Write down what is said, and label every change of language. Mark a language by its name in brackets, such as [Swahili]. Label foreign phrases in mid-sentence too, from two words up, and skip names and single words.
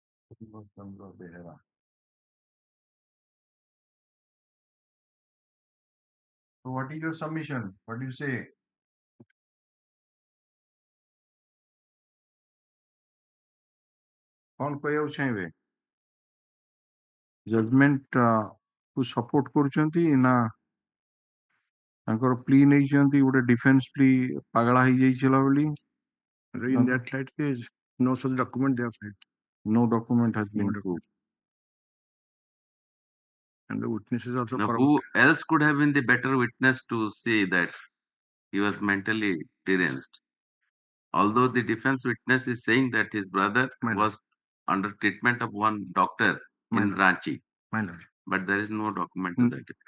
[English] So what is your submission? What do you say? [Odia] कौन कहବାକୁ ଚାହିଁବେ ଜଜମେଣ୍ଟ କୁ ସପୋର୍ଟ କରୁଛନ୍ତି ନା ତାଙ୍କର ପ୍ଲି ନେଇଛନ୍ତି ଗୋଟେ [English] defence plea [Odia] ପାଗଳା ହେଇଯାଇଥିଲା ବୋଲି [English] In that light, there is no such document they have filed, no document has been document. proved. and the witnesses also Now, corrupt. who else could have been the better witness to say that he was mentally deranged? Although the defense witness is saying that his brother was under treatment of one doctor in Ranchi, but there is no document to that effect.